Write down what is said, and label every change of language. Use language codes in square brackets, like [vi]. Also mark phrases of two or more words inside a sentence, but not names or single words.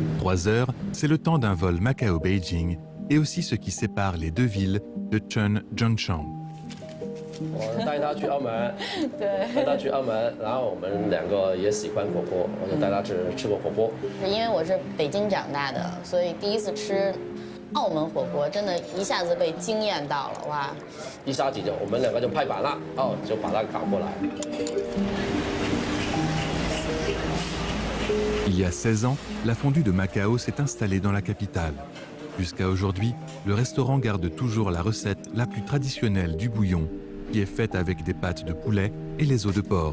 [fr] 3 heures, c'est le temps d'un vol Macao-Beijing et aussi ce qui sépare les deux villes de Chun-Zhengshan. [zh] 我带他去澳门，带他去澳门，然后我们2个也喜欢火锅，我就带他吃过火锅。因为我是北京长大的，所以第一次吃澳门火锅，真的一下子被惊艳到了，哇！一杀几就我们2个就拍板了，就把他搞过来。 [fr] Il y a 16 ans, la fondue de Macao s'est installée dans la capitale. Jusqu'à aujourd'hui, le restaurant garde toujours la recette la plus traditionnelle du bouillon, qui est faite avec des pâtes de poulet et les os de porc.